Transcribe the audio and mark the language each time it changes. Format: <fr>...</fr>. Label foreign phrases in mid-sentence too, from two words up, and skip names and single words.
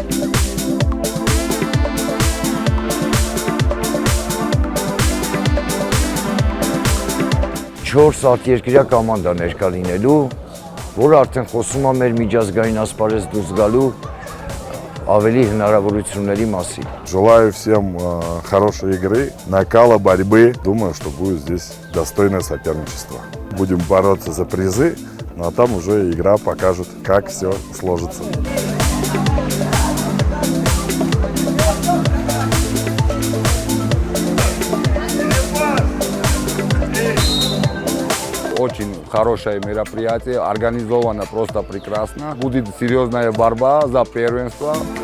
<hy>4 արտերկրյա կոմանդա ներկա լինելու, որը արդեն խոսում է մեր միջազգային ասպարեզ դուրս գալու ավելի հնարավորությունների մասին։</hy> <ru>Желаю всем хорошей игры, накала борьбы. Думаю, что будет здесь достойное соперничество. Будем бороться за призы, ну а там уже игра покажет, как все сложится. Очень хорошее мероприятие, организовано просто прекрасно. Будет серьезная борьба за первенство.</ru>